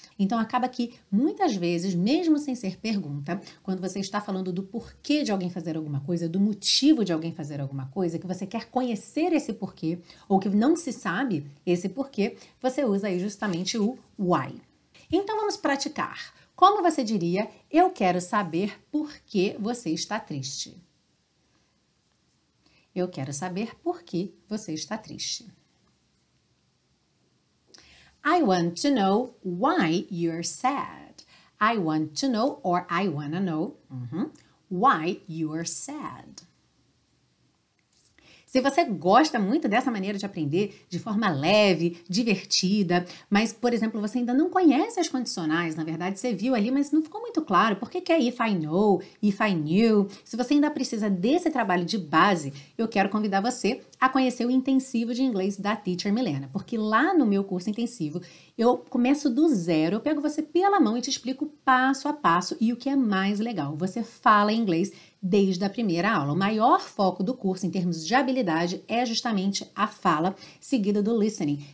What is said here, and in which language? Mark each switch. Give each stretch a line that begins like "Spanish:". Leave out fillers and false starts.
Portuguese: Então, acaba que, muitas vezes, mesmo sem ser pergunta, quando você está falando do porquê de alguém fazer alguma coisa, do motivo de alguém fazer alguma coisa, que você quer conhecer esse porquê, ou que não se sabe esse porquê, você usa aí justamente o why. Então, vamos praticar. Como você diria, eu quero saber por que você está triste. Eu quero saber por que você está triste.
English: I want to know why you're sad. I want to know, or I wanna know, why you're sad.
Portuguese: Se você gosta muito dessa maneira de aprender de forma leve, divertida, mas, por exemplo, você ainda não conhece as condicionais, na verdade você viu ali, mas não ficou muito claro por que é
English: if I know, if I knew.
Portuguese: Se você ainda precisa desse trabalho de base, eu quero convidar você a conhecer o intensivo de inglês da Teacher Milena, porque lá no meu curso intensivo eu começo do zero, eu pego você pela mão e te explico passo a passo e o que é mais legal, você fala inglês desde a primeira aula. O maior foco do curso em termos de habilidade é justamente a fala, seguida do listening.